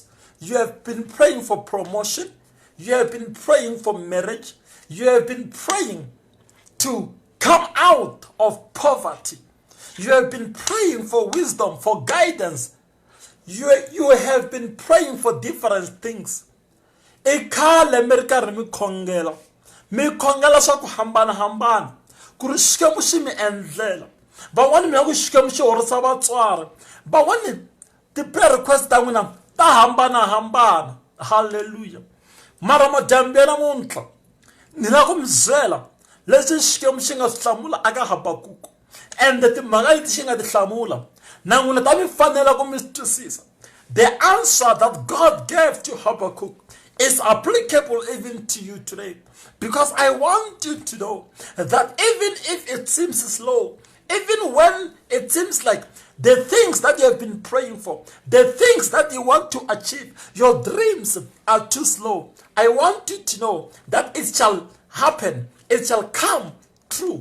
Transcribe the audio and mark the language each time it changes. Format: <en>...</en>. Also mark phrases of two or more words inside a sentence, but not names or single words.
<en>You have been praying for promotion. You have been praying for marriage. You have been praying to come out of poverty. You have been praying for wisdom, for guidance. You have been praying for different things.</en> <ts>Mi khongela swa ku hambana ku ri xikwembu xi mi endlela. Van'wani mi ya ku xikwembu xi horisa vatswari. Van'wani ti-prayer request ta n'wina ta hambana. Hallelujah. Mara madyambu ya namuntlha ni la ku mi byela leswi xikwembu xi nga swi hlamula aka Habakkuk. And timhaka leti xi nga ti hlamula na n'wina ta mi fanela ku mi swi twisisa.</ts> <en>The answer that God gave to Habakkuk is applicable even to you today. Because I want you to know that even if it seems slow, even when it seems like the things that you have been praying for, the things that you want to achieve, your dreams are too slow, I want you to know that it shall happen, it shall come true.</en>